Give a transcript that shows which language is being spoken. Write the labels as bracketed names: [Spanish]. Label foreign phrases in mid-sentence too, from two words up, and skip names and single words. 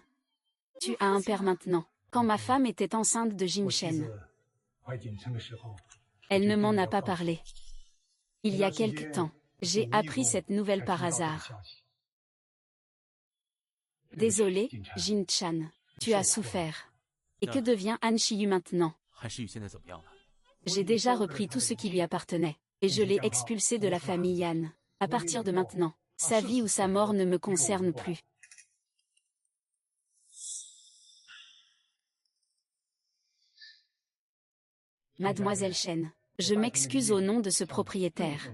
[French] Tu as un père maintenant. Quand ma femme était enceinte de Jin Shen, elle ne m'en a pas parlé. Il y a quelque temps, j'ai appris cette nouvelle par hasard. Désolé, Jin Chan. Tu as souffert. Et que devient Han Shiyu maintenant? [Chinese] 韩诗雨现在怎么样了？ [French] J'ai déjà repris tout ce qui lui appartenait. Et je l'ai expulsé de la famille Yan. À partir de maintenant, sa vie ou sa mort ne me concerne plus. Mademoiselle Chen, je m'excuse au nom de ce propriétaire.